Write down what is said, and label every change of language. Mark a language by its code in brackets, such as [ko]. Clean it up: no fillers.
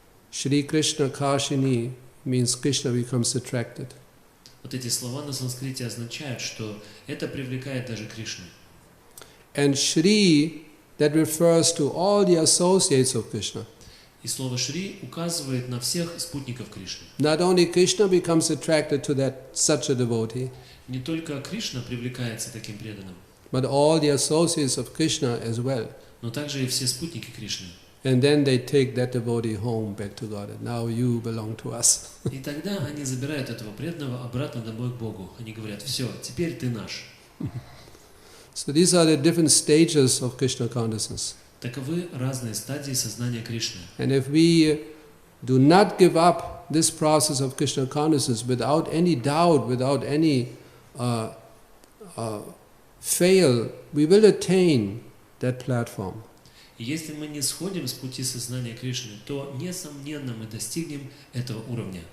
[en] Shri Krishna Kashini means Krishna becomes attracted. [ru] Вот эти слова на санскрите означают, что это привлекает даже Кришну. [en] And Shri, that refers to all the associates of Krishna. [ru] И слово Шри указывает на всех спутников Кришны. [en] Not only Krishna becomes attracted to such a devotee, [ru] Не только Кришна привлекается таким преданным, [en] but all the associates of Krishna as well. [ru] но также и все спутники Кришны. [en] And then they take that devotee home back to God. And now you belong to us. [ru] И тогда они забирают этого преданного обратно домой к Богу. Они говорят: все, теперь ты наш. [en] So these are the different stages of Krishna consciousness. [ru] Таковы разные стадии сознания Кришны. [en] And if we do not give up this process of Krishna consciousness without any doubt, without any fail, we will attain that platform. [ru] И если мы не сходим с пути сознания Кришны, то, несомненно, мы достигнем этого уровня.